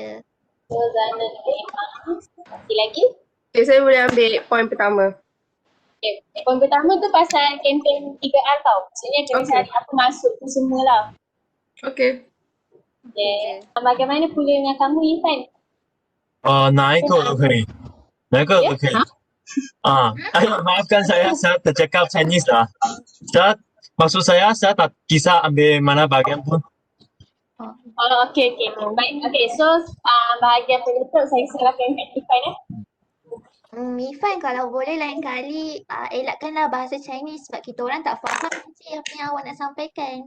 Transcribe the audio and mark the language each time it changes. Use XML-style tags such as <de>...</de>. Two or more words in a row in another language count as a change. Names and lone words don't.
<ms>So Zana dengan Masih lagi? Okay, saya boleh ambil poin pertama. Okay. Poin pertama tu pasal kempen 3R tau. Maksudnya kena cari apa masuk tu semualah. Okay. Okay. Bagaimana pula dengan kamu Irfan?</ms> <zh>哪一个都可以，哪一个都可以。</zh> <ms>maafkan saya tercakap Chinese lah. Maksud saya tak bisa ambil mana bagian pun. Okay. Baik. Okay, so bahagian penutup saya serahkan kat Irfan . Ifan, kalau boleh lain kali elakkanlah bahasa Chinese sebab kita orang tak faham apa yang awak nak sampaikan.</ms>